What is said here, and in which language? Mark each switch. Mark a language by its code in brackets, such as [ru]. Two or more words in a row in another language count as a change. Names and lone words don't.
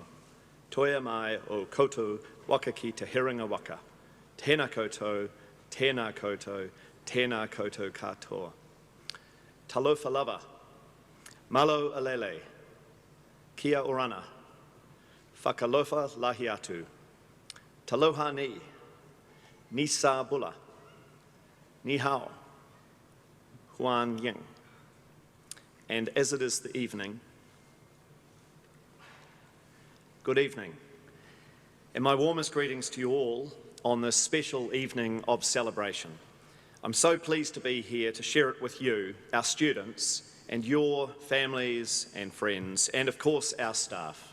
[mi] Toia mai o koutou waka ki te Herenga Waka. Tēnā koutou, tēnā koutou, tēnā koutou katoa. [sm] Talofa lava. [to] Malo alele. [rar] Kia orana. [niu] Whakalofa lahi atu. [tvl] Taloha ni. [fj] Ni sa bula. [zh] 你好。欢迎. [en] And as it is the evening, good evening, and my warmest greetings to you all on this special evening of celebration. I'm so pleased to be here to share it with you, our students, and your families and friends, and of course our staff.